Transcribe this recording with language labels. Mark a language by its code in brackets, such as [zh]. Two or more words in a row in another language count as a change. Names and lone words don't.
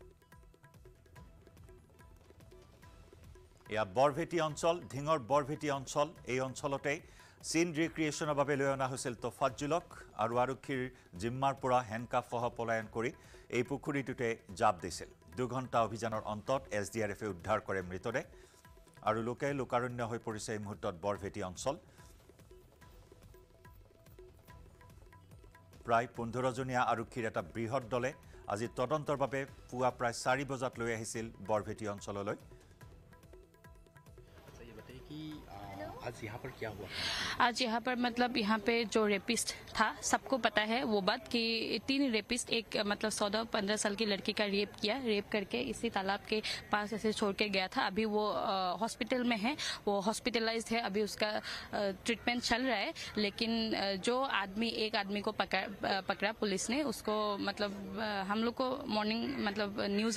[as] এয়া বৰভেটি অঞ্চল ধিঙৰ বৰভেটি অঞ্চল এই অঞ্চলতে [en] scene recreation [as] বাবে লৈ অনা হৈছিল তোফাজ্জুলক আৰু আৰক্ষীৰ জিম্মাৰ পৰা হেণ্ডকাফসহ পলায়ন কৰি এই পুখুৰীটোতে জাপ দিছিল 2 ঘণ্টা অভিযানৰ অন্তত এছডিআৰএফে উদ্ধাৰ কৰে মৃতদেহ আৰু লোকে লোকাৰণ্য হৈ পৰিছে এই মুহূৰ্তত বৰভেটি অঞ্চল প্ৰায় 15 জনীয়া আৰক্ষীৰ এটা বৃহৎ দলে আজি তদন্তৰ বাবে পুৱা প্ৰায় 4 বজাত লৈ আহিছিল বৰভেটি অঞ্চললৈ [hi] आज यहाँ पर क्या हुआ आज यहाँ पर मतलब यहाँ पे जो रेपिस्ट था सबको पता है वो बात कि 3 रेपिस्ट एक मतलब 14-15 साल की लड़की का रेप किया रेप करके इसी तालाब के पास ऐसे छोड़ के गया था अभी वो हॉस्पिटल में है वो हॉस्पिटलाइज्ड है अभी उसका ट्रीटमेंट चल रहा है लेकिन जो आदमी एक आदमी को पकड़ा पुलिस ने उसको मतलब हम लोग को मॉर्निंग मतलब न्यूज़